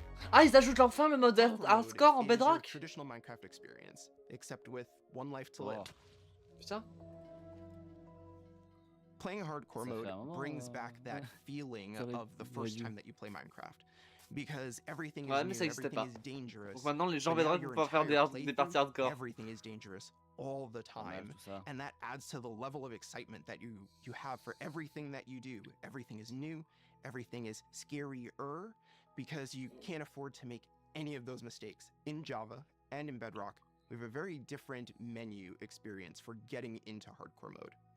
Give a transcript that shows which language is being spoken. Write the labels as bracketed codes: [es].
[fr] Ah, ils ajoutent enfin le mode hardcore en Bedrock. [en] Traditional Minecraft experience, except with one life to live. [fr] Putain. [en] Playing hardcore mode brings back that feeling of the first time that you play Minecraft. Because everything is new, everything is dangerous. [fr] Donc maintenant les gens Bedrock vont pouvoir faire des parties hardcore. [en] Everything is dangerous all the time. And that adds to the level of excitement that you have for everything that you do. Everything is new, everything is scarier, because you can't afford to make any of those mistakes. In Java and in Bedrock, we have a very different menu experience for getting into hardcore mode.